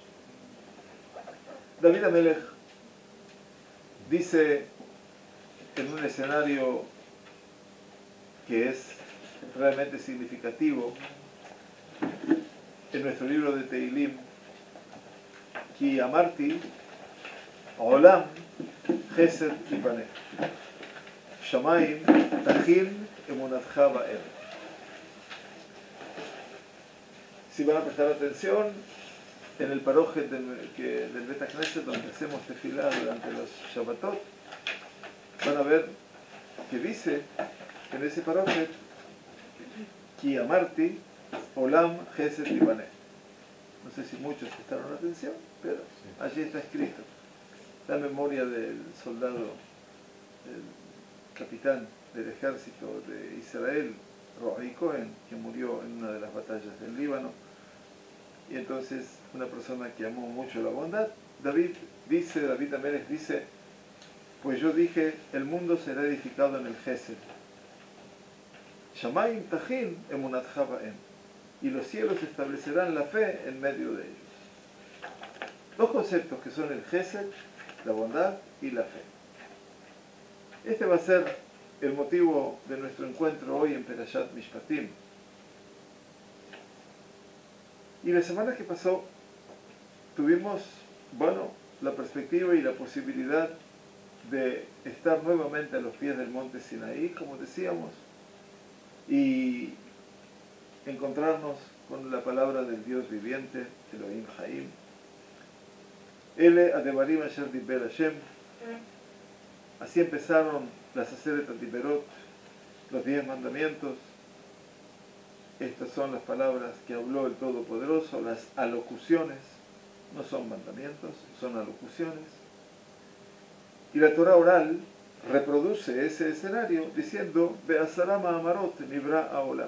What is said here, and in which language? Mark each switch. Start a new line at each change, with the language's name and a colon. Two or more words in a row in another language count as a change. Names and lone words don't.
Spanish: David Amelech dice en un escenario que es realmente significativo en nuestro libro de Teilim,
Hebrew: כי אמרתי עולם חסד יבנה שמים תכן אמונתך בהם.
Spanish: Si van a prestar atención, en el paroje del
Hebrew: בית כנסת,
Spanish: donde hacemos tefilá durante los Shabbatot, van a ver que dice en ese paroje,
Hebrew: כי אמרתי עולם חסד יבנה.
Spanish: No sé si muchos prestaron atención, pero allí está escrito la memoria del soldado, el capitán del ejército de Israel, Roai Cohen, que murió en una de las batallas del Líbano. Y entonces una persona que amó mucho la bondad, David Amelech dice, pues yo dije, el mundo será edificado en el Gesed.
Hebrew: שמים תכן אמונתך בהם.
Spanish: Y los cielos establecerán la fe en medio de ellos. Dos conceptos que son el Gesed, la bondad, y la fe. Este va a ser el motivo de nuestro encuentro hoy en Perashat Mishpatim. Y la semana que pasó tuvimos, la perspectiva y la posibilidad de estar nuevamente a los pies del monte Sinaí, como decíamos, y encontrarnos con la palabra del Dios viviente,
Hebrew: אלהים חיים. אלה הדברים אשר דבר השם.
Spanish: Así empezaron las
Hebrew: עשרת הדברות,
Spanish: los 10 mandamientos. Estas son las palabras que habló el Todopoderoso, las alocuciones, no son mandamientos, son alocuciones. Y la Torah oral reproduce ese escenario diciendo,
Hebrew: בעשרה מאמרות נברא העולם.